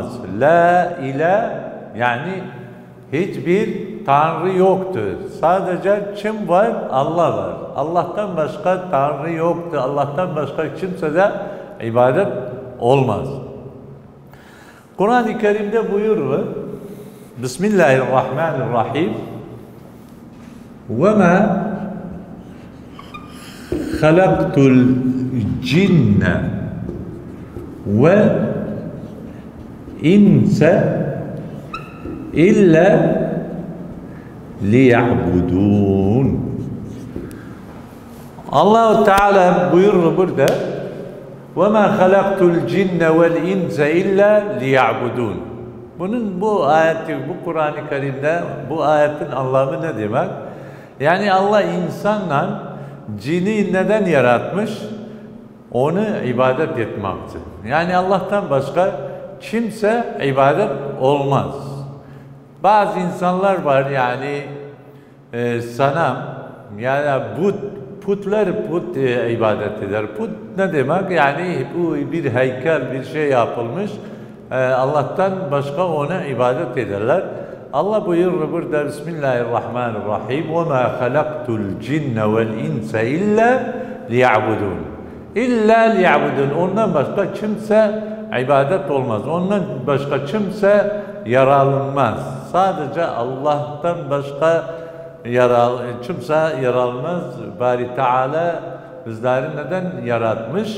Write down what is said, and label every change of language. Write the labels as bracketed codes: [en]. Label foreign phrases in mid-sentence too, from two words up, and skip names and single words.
[ar] لا إله [tr] yani hiçbir tanrı yoktur. Sadece kim var? Allah var. Allah'tan başka tanrı yoktur. Allah'tan başka kimse de ibadet olmaz. Kur'an-ı Kerim'de buyuruyor. [ar] Bismillahirrahmanirrahim. وَمَا خَلَقْتُ الْجِنَّ وَالْاِنْسَ اِلَّا لِيَعْبُدُونَ. [tr] Allah-u Teala buyurur burada. [ar] وَمَا خَلَقْتُ الْجِنَّ وَالْاِنْسَ اِلَّا لِيَعْبُدُونَ. [tr] Bunun bu ayeti, bu Kur'an-ı Kerim'de bu ayetin anlamı ne demek? Yani Allah insanla cini neden yaratmış? Onu ibadet etmek için. Yani Allah'tan başka kimse ibadet olmaz. Bazı insanlar var yani sanam yani putlar ibadet eder. Put ne demek? Yani bu bir heykel, bir şey yapılmış. Allah'tan başka ona ibadet ederler. Allah buyurur burada Bismillahirrahmanirrahim. [ar] وَمَا خَلَقْتُ الْجِنَّ وَالْاِنْسَ اِلَّا لِيَعْبُدُونَ. إلا ليعبدون. [tr] Ondan başka kimse ibadet olmaz. Ondan başka kimse yararlanmaz. Sadece Allah'tan başka kimse yararlanmaz. Bari Teala bizleri neden yaratmış?